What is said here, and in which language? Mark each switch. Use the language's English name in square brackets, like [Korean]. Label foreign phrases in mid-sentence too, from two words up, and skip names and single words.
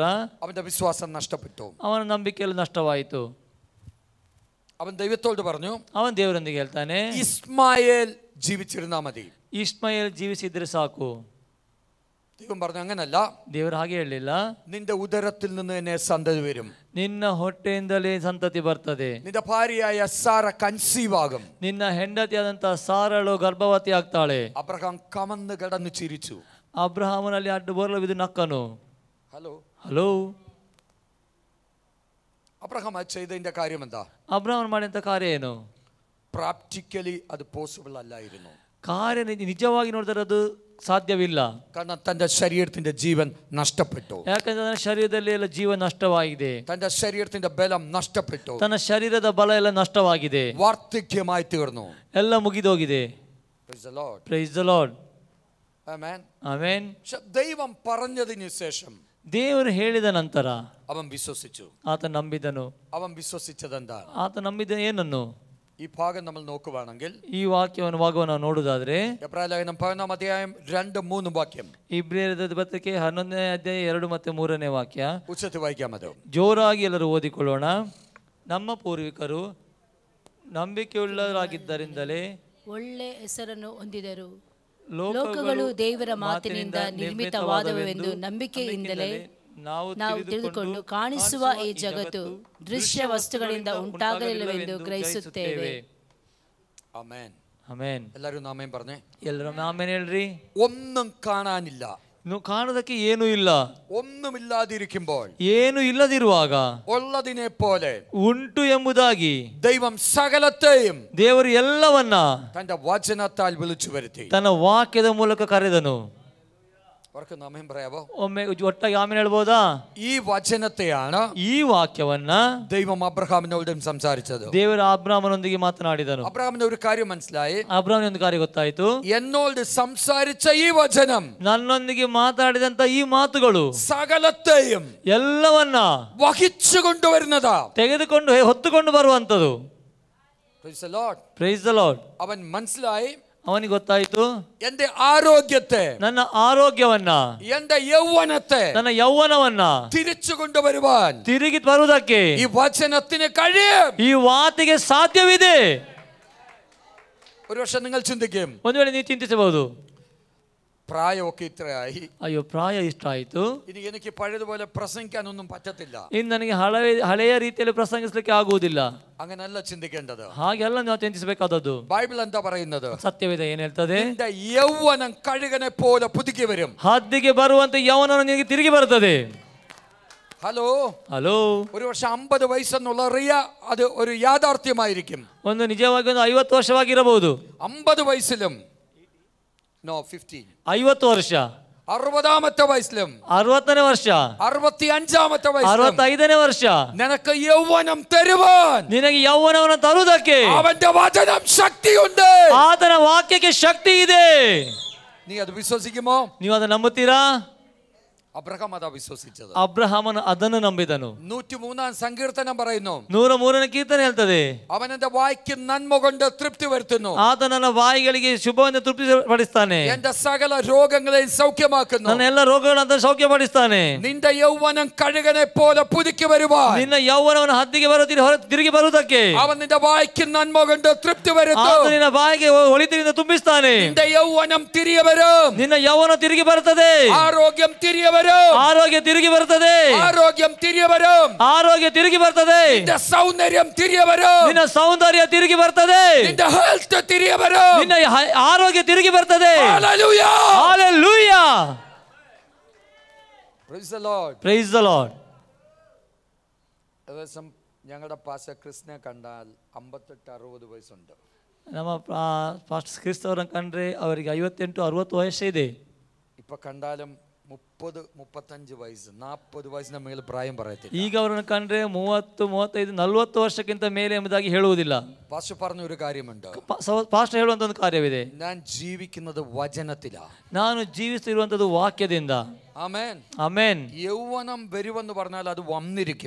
[Malayalam] അവന്റെ വിശ്വാസം നഷ്ടപ്പെട്ടു. [Kannada] ಅವನ ನಂಬಿಕೆಯಲ್ಲಿ ನಷ್ಟವಾಯಿತು. [Malayalam] അവൻ ദൈവത്തോട് പറഞ്ഞു, [Kannada] ಅವನ್ ದೇವರೊಂದಿಗೆ ಹೇಳ್ತಾನೆ, [Malayalam] ഇസ്മായേൽ ജീവിച്ചിരുന്നാ മതി. [Kannada] ಇಸ್ಮಾಯೇಲ್ ಜೀವಿಸಿದ್ರೆ ಸಾಕು. [Malayalam] ദൈവം പറഞ്ഞു, അങ്ങനല്ല, [Kannada] ದೇವರು ಹಾಗೆ ಹೇಳಲಿಲ್ಲ. [Malayalam] നിന്റെ ഉദരത്തിൽ നിന്ന് തന്നെ സന്തതി വരും, [Kannada] ನಿನ್ನ ಹೊಟ್ಟೆಯಿಂದಲೇ ಸಂತತಿ ಬರ್ತದೆ, [Malayalam] നിന്റെ ഭാര്യയായ സാറ കൺസീവ് ആകും. [Kannada] ನಿನ್ನ ಹೆಂಡತಿಯಾದಂತಹ ಸಾರಳು ಗರ್ಭವತಿ ಆಗ್ತಾಳೆ. [Malayalam] അബ്രഹാം കമന്ന് കിടന്ന് ചിരിച്ചു. [Kannada] ಅಬ್ರಹಾಮನಲ್ಲಿ ಅಡ್ಡ ಬೋರ್ಲವಿದು ನಕ್ಕನು. [Malayalam] ഹലോ [Kannada] ಹಲೋ, [Malayalam] അബ്രഹാം ചെയ്തതിന്റെ കാര്യം എന്താ? [Kannada] ಅಬ್ರಹಾಮನ್ ಮಾಡಿದಂಥ ಕಾರ್ಯ ಏನು? [Malayalam] പ്രാക്ടിക്കലി അത് പോസിബിൾ അല്ലായിരുന്നു. [Kannada] ಕಾರ್ಯ ನಿಜವಾಗಿ ನೋಡಿದರೆ ಅದು ಸಾಧ್ಯವಿಲ್ಲ. [Malayalam] കാരണം തന്റെ ശരീരത്തിന്റെ ജീവൻ നഷ്ടപ്പെട്ടു. [Kannada] ಯಾಕಂದ್ರೆ ತನ್ನ ಶರೀರದಲ್ಲಿ ಎಲ್ಲ ಜೀವ ನಷ್ಟವಾಗಿದೆ. [Malayalam] തന്റെ ശരീരത്തിന്റെ ബലം നഷ്ടപ്പെട്ടു. [Kannada] ತನ್ನ ಶರೀರದ ಬಲ ಎಲ್ಲ ನಷ್ಟವಾಗಿದೆ. [Malayalam] വാർദ്ധക്യമായി തീർന്നു. [Kannada] ಎಲ್ಲ ಮುಗಿದೋಗಿದೆ. [English] Praise the Lord. Praise the Lord. Amen. Amen. [Malayalam] ദൈവം പറഞ്ഞതിന് ശേഷം [Kannada] ದೇವರು ಹೇಳಿದ ನಂತರ [Malayalam] അവൻ വിശ്വസിച്ചു. [Kannada] ಆತ ನಂಬಿದನು. [Malayalam] അവൻ വിശ്വസിച്ചതെന്താണ്? [Kannada] ಆತ ನಂಬಿದ ಏನನ್ನು? [Malayalam] ഈ ഭാഗം നമ്മൾ നോക്കുകയാണെങ്കിൽ [Kannada] ಈ ಭಾಗವನ್ನು ನಾವು ನೋಡುವುದಾದ್ರೆ [Malayalam] എബ്രായലേഖനം 11 അധ്യായം 2-3 വാക്യം. [Kannada] ಇಬ್ರಿಯರ ಪತ್ರಿಕೆ 11ನೇ ಅಧ್ಯಾಯ 2 ಮತ್ತು 3ನೇ ವಾಕ್ಯ [Malayalam] ഉച്ചത്തിൽ വായിക്കാം. അത് [Kannada] ಜೋರಾಗಿ ಎಲ್ಲರೂ ಓದಿಕೊಳ್ಳೋಣ. ನಮ್ಮ ಪೂರ್ವಿಕರು ನಂಬಿಕೆಯುಳ್ಳವರಾಗಿದ್ದರಿಂದಲೇ ಒಳ್ಳೆ ಹೆಸರನ್ನು ಹೊಂದಿದರು. ಲೋಕಗಳು ದೇವರ ಮಾತಿನಿಂದ ನಿರ್ಮಿತವಾದವೆಂದು ನಂಬಿಕೆಯಿಂದಲೇ ನಾವು ತಿಳಿದುಕೊಂಡು ಕಾಣಿಸುವ ಈ ಜಗತ್ತು ದೃಶ್ಯ ವಸ್ತುಗಳಿಂದ ಉಂಟಾಗಲಿಲ್ಲವೆಂದು ಗ್ರಹಿಸುತ್ತೇವೆ. [Malayalam] ആമേൻ. [Kannada] ಆಮೆನ್. [Malayalam] എല്ലാവരും ആമേൻ പറഞ്ഞേ. [Kannada] ಎಲ್ಲರೂ ಆಮೆನ್ ಹೇಳ್ರಿ. [Malayalam] ഒന്നും കാണാനില്ല, [Kannada] ಕಾಣೋದಕ್ಕೆ ಏನೂ ಇಲ್ಲ. [Malayalam] ഒന്നുമില്ലാതിരിക്കുമ്പോൾ, [Kannada] ಏನು ಇಲ್ಲದಿರುವಾಗ [Malayalam] ഉള്ളതിനെ പോലെ [Kannada] ಉಂಟು ಎಂಬುದಾಗಿ [Malayalam] ദൈവം സകലത്തെയും [Kannada] ದೇವರು ಎಲ್ಲವನ್ನ [Malayalam] തന്റെ വചനത്താൽ വിളിച്ചു വരുത്തി. [Kannada] ತನ್ನ ವಾಕ್ಯದ ಮೂಲಕ ಕರೆದನು. [Malayalam] അവർക്ക് ആമേൻ പറയാവോ? [Kannada] ಒಮ್ಮೆ ಒಟ್ಟಾಗಿ ಆಮೆನ್ ಹೇಳ್ಬೋದಾ? [Malayalam] ഈ വചനത്തെയാണ് [Kannada] ಈ ವಾಕ್ಯವನ್ನ [Malayalam] ദൈവം അബ്രഹാമിനോടും സംസാരിച്ചത്. [Kannada] ದೇವರು അബ്രാമനೊಂದಿಗೆ ಮಾತನಾಡಿದನು. [Malayalam] അബ്രഹാമിന് ഒരു കാര്യം മനസ്സിലായി. [Kannada] ಅಬ್ರಾಮನಿಗೆ ಒಂದು ಕಾರ್ಯ ಗೊತ್ತಾಯಿತು. [Malayalam] എന്നോട് സംസാരിച്ച ഈ വചനം [Kannada] ನನ್ನೊಂದಿಗೆ ಮಾತಾಡಿದಂತ ಈ ಮಾತುಗಳು [Malayalam] സകലത്തെയും [Kannada] ಎಲ್ಲವನ್ನ [Malayalam] വഹിച്ചു കൊണ്ടുവരുന്നതാ, [Kannada] ತೆಗೆದುಕೊಂಡು ಹೊತ್ತುಕೊಂಡು ಬರುವಂತದ್ದು. [English] Praise the Lord. Praise the Lord. [Malayalam] അവൻ മനസ്സിലായി, [Kannada] ಅವನಿಗೆ ಗೊತ್ತಾಯಿತು, [Malayalam] എന്റെ ആരോഗ്യത്തെ, [Kannada] ನನ್ನ ಆರೋಗ್ಯವನ್ನ, [Malayalam] എന്റെ യൗവനത്തെ, [Kannada] ನನ್ನ ಯೌವನವನ್ನ [Malayalam] തിരിച്ചു കൊണ്ടുവരുവാൻ [Kannada] ತಿರುಗಿ ಬರುವುದಕ್ಕೆ [Malayalam] ഈ വചനത്തിന് കഴിയും. [Kannada] ಈ ವಾತಿಗೆ ಸಾಧ್ಯವಿದೆ. [Malayalam] ഒരു പക്ഷെ നിങ്ങൾ ചിന്തിക്കും, [Kannada] ಒಂದು ವೇಳೆ ನೀವು ಚಿಂತಿಸಬಹುದು, [Malayalam] പ്രായമൊക്കെ ഇത്രയായി, [Kannada] ಅಯ್ಯೋ ಪ್ರಾಯ ಇಷ್ಟ ಆಯ್ತು, [Malayalam] ഇനി എനിക്ക് പഴയതുപോലെ പ്രസംഗിക്കാനൊന്നും പറ്റത്തില്ല, [Kannada] ಇನ್ನು ನನಗೆ ಹಳೆಯ ರೀತಿಯಲ್ಲಿ ಪ್ರಸಂಗಿಸಲಿಕ್ಕೆ ಆಗುವುದಿಲ್ಲ. [Malayalam] അങ്ങനെയല്ല ചിന്തിക്കേണ്ടത്. [Kannada] ಹಾಗೆಲ್ಲ ನಾವು ಚಿಂತಿಸಬೇಕಾದದ್ದು. [Malayalam] ബൈബിൾ എന്താ പറയുന്നത്? [Kannada] ಸತ್ಯವಿದೆ. ಏನ್ ಹೇಳ್ತದೆ? [Malayalam] നിന്റെ യൗവനം കഴുകനെ പോലെ പുതുക്കി വരും. [Kannada] ಹದ್ದಿಗೆ ಬರುವಂತೆ ಯೌವನ ನಿನಗೆ ತಿರುಗಿ ಬರುತ್ತದೆ. [Malayalam] ഹലോ [Kannada] ಹಲೋ, [Malayalam] ഒരു പക്ഷെ 50 വയസ്സെന്നുള്ള അത് ഒരു യാഥാർത്ഥ്യമായിരിക്കും. [Kannada] ಒಂದು ನಿಜವಾಗಿ ಒಂದು 50 ವರ್ಷವಾಗಿರಬಹುದು. [Malayalam] 50 വയസ്സിലും 50 [Kannada] ವರ್ಷ, [Malayalam] 60ാമത്തെ വയസ്സിലും [Kannada] 60ನೇ ವರ್ಷ, [Malayalam] 65ാമത്തെ വയസ്സിലും [Kannada] 65ನೇ ವರ್ಷ [Malayalam] നിനക്ക് യൗവനം തരുവാൻ [Kannada] ನಿನಗೆ ಯೌವನವನ್ನು ತರುವುದಕ್ಕೆ [Malayalam] അവന്റെ വചനം ശക്തിയുണ്ട്. [Kannada] ಆತನ ವಾಕ್ಯಕ್ಕೆ ಶಕ್ತಿ ಇದೆ. [Malayalam] നീ അത് വിശ്വസിക്കുമോ? [Kannada] ನೀವು ಅದನ್ನು ನಂಬುತ್ತೀರಾ? [Malayalam] അബ്രഹാം അതാ വിശ്വസിച്ചത്. [Kannada] ಅಬ್ರಹಾಮನು ಅದನ್ನು ನಂಬಿದನು. [Malayalam] 103 സങ്കീർത്തനം പറയുന്നു, [Kannada] 103ನೇ ಕೀರ್ತನೆ ಹೇಳ್ತದೆ, [Malayalam] അവൻ എന്റെ വായ്ക്ക് നന്മ കൊണ്ട് തൃപ്തി വരുത്തുന്നു. [Kannada] ಆತ ನನ್ನ ಬಾಯಿಗಳಿಗೆ ಶುಭವನ್ನು ತೃಪ್ತಿಪಡಿಸ್ತಾನೆ. [Malayalam] എന്റെ സകല രോഗങ്ങളെയും സൗഖ്യമാക്കുന്നു. [Kannada] ನನ್ನ ಎಲ್ಲ ರೋಗಗಳನ್ನು ಸೌಖ್ಯಪಡಿಸ್ತಾನೆ. [Malayalam] നിന്റെ യൗവനം കഴുകനെ പോലെ പുതുക്കി വരുവാൻ [Kannada] ನಿನ್ನ ಯೌವನವನ್ನು ಹದ್ದಿಗೆ ತಿರುಗಿ ಬರುವುದಕ್ಕೆ [Malayalam] അവൻ നിന്റെ വായ്ക്ക് നന്മ കൊണ്ട് തൃപ്തി വരുത്തും. [Kannada] ಆತ ನಿನ್ನ ಬಾಯಿಗೆ ಒಳಿತಿನಿಂದ ತುಂಬಿಸ್ತಾನೆ. [Malayalam] നിന്റെ യൗവനം തിരികെ വരും. [Kannada] ನಿನ್ನ ಯೌವನ ತಿರುಗಿ ಬರುತ್ತದೆ. [Malayalam] ആരോഗ്യം തിരികെ വരും. [Kannada] ಆರೋಗ್ಯ ತಿರುಗಿ ಬರುತ್ತದೆ. [Malayalam] ആരോഗ്യം തിരികെ വരും. [Kannada] ಆರೋಗ್ಯ ತಿರುಗಿ ಬರ್ತದೆ. [Malayalam] നിന്റെ സൗന്ദര്യം തിരികെ വരും. [Kannada] ನಿನ್ನ ಸೌಂದರ್ಯ ತಿರುಗಿ ಬರ್ತದೆ. [Malayalam] നിന്റെ ഹെൽത്ത് തിരികെ വരും. [Kannada] ನಿನ್ನ ಆರೋಗ್ಯ ತಿರುಗಿ ಬರ್ತದೆ. [Malayalam] ഹല്ലേലൂയ. [Kannada] ಹಲ್ಲೆಲೂಯ. [English] Praise the Lord. Praise the Lord. [Malayalam] ദിവസം ഞങ്ങളുടെ പാസ്റ്റർ ക്രിസ്റ്റിനെ കണ്ടാൽ 58-60 വയസ്സുണ്ട്. [Kannada] ನಮ್ಮ ಪಾಸ್ಟರ್ ಕ್ರಿಸ್ತವರನ್ನು ಕಂಡ್ರೆ ಅವರಿಗೆ 58-60 ವಯಸ್ಸಿದೆ. [Malayalam] ഇപ്പൊ കണ്ടാലും 30-35 വയസ്സ്, 40 വയസ്സിನ ಮೇಲೆ പ്രായം പറയത്തില്ല. [Kannada] ಈಗ ಅವರನ್ನು ಕಂಡ್ರೆ 30-35-40 ವರ್ಷಕ್ಕಿಂತ ಮೇಲೆ ಎಂಬುದಾಗಿ ಹೇಳುವುದಿಲ್ಲ. [Malayalam] പാസ്റ്റർ പറഞ്ഞ ഒരു കാര്യമുണ്ട്. [Kannada] ಪಾಸ್ಟರ್ ಹೇಳುವಂತ ಒಂದು ಕಾರ್ಯವಿದೆ. [Malayalam] ഞാൻ ജീവിക്കുന്നത് വചനത്തിലാണ്. [Kannada] ನಾನು ಜೀವಿಸುತ್ತಿರುವಂತದ್ದು ವಾಕ್ಯದಿಂದ. [Malayalam] ആമേൻ. [Kannada] ಆಮೆನ್. [Malayalam] യൗവനം വരുമെന്ന് പറഞ്ഞാൽ അത് വന്നിരിക്കും.